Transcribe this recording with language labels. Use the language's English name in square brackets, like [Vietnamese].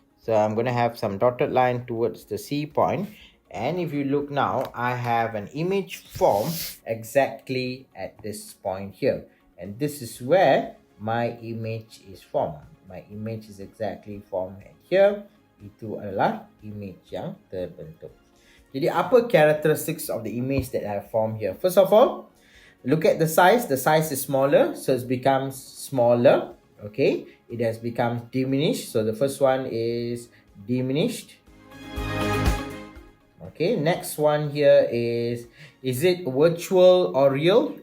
[English] So I'm going to have some dotted line towards the C point. And if you look now, I have an image form exactly at this point here. And this is where my image is formed. My image is exactly formed here. [Malay] Itu adalah image yang terbentuk. Jadi apa [English] characteristics of the image that I have formed here? First of all, look at the size. The size is smaller, so it becomes smaller. Okay, it has become diminished. So the first one is diminished. Okay, next one here is it virtual or real?